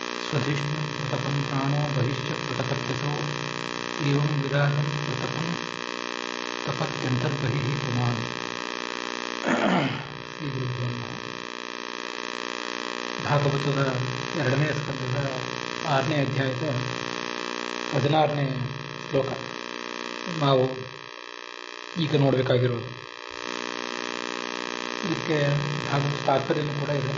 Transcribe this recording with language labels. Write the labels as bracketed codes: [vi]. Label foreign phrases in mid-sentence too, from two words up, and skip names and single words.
[sa] स्वधिष्णुं प्रतपं प्राणो बहिश्च प्रतपत्यसौ एवं विराजं प्रतपं तपत्यन्तर्बहिः पुमान्. ಶ್ರೀ ಗುರುಭ್ಯೋ ನಮಃ. [kn] ಭಾಗವತದ 2ನೇ ಸ್ಕಂದದ 6ನೇ ಅಧ್ಯಾಯದ 16ನೇ ಶ್ಲೋಕ ನಾವು ಈಗ ನೋಡಬೇಕಾಗಿರೋದು. ಇದಕ್ಕೆ ಭಾಗವತ ತಾತ್ಪರ್ಯನೂ ಕೂಡ ಇದೆ.